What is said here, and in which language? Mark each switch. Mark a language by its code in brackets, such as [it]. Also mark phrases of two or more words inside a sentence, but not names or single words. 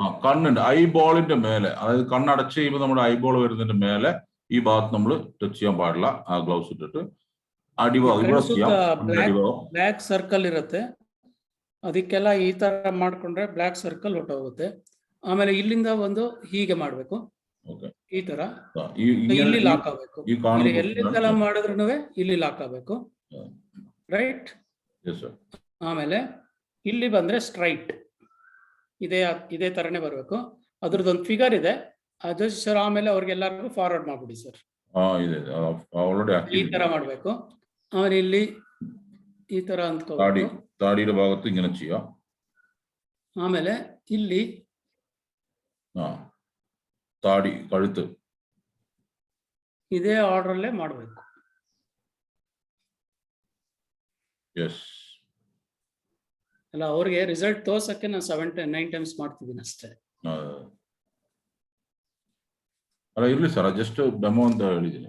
[ml] കണ്ണുണ്ട്, ഐബോളിന്റെ മേലെ, അതായത് കണ്ണടച്ച് ചെയ്യുമ്പോൾ നമ്മുടെ ഐബോൾ വരുന്നതിന്റെ മേലെ ഈ ഭാഗത്ത് നമ്മൾ ടച്ച് ചെയ്യാൻ പാടില്ല. ആ ഗ്ലൗസ് ഇട്ടിട്ട് അടിഭാഗം ഇവിടെ ചെയ്യാം. [en] black circle [kn] ಇರುತ್ತೆ, ಅದಕ್ಕೆಲ್ಲ ಈ ತರ ಮಾಡ್ಕೊಂಡ್ರೆ [en] black circle [kn] ಹೊಟ್ಟೋಗುತ್ತೆ. ಆಮೇಲೆ ಇಲ್ಲಿಂದ ಒಂದು ಹೀಗೆ ಮಾಡ್ಬೇಕು, ಓಕೆ ಈ ತರ ಈ ಇಲ್ಲಿ ಲಾಕ್ ಆಗ್ಬೇಕು. ಈ ಕಾಣುವ ಇಲ್ಲಿ ಎಲ್ಲಿಂದೆಲ್ಲ ಮಾಡಿದ್ರು ಇಲ್ಲಿ ಲಾಕ್ ಆಗ್ಬೇಕು, ರೈಟ್? [en] Yes sir. [kn] ಆಮೇಲೆ ಇಲ್ಲಿ ಬಂದ್ರೆ ಸ್ಟ್ರೈಟ್, ಇದೇ ತರನೇ ಬರ್ಬೇಕು. ಅದ್ರದ್ದೊಂದು ಫಿಗರ್ ಇದೆ, ಅದು ಸರ್ ಆಮೇಲೆ ಅವ್ರಿಗೆಲ್ಲರಿಗೂ ಫಾರ್ವರ್ಡ್ ಮಾಡ್ಬಿಡಿ ಸರ್. ಇದೆ ಆಲ್ರೆಡಿ ಈ ತರ ಮಾಡ್ಬೇಕು. ಆಮೇಲೆ ಇಲ್ಲಿ ಈ ತರ ಅಂದ್ಕೋಬೇಕು. [ml] താടിയുടെ ഭാഗത്ത് ഇങ്ങനെ ചെയ്യാം. [kn] ಆಮೇಲೆ ಇಲ್ಲಿ [ml] താടി കഴുത്ത് [kn] ಇದೇ ಆರ್ಡರ್ ಅಲ್ಲೇ ಮಾಡಬೇಕು. ಎಸ್ ಅಲ್ಲ, ಅವ್ರಿಗೆ ರಿಸಲ್ಟ್ ತೋರ್ಸಕ್ಕೆ ನಾನು 7-9 ಟೈಮ್ಸ್ ಮಾಡ್ತಿದ್ದೀನಿ ಅಷ್ಟೇ. ಅಲ್ಲ ಇರ್ಲಿ ಸರ್, [en] just demo [kn] ಅಂತ ಹೇಳಿದ್ದೀನಿ.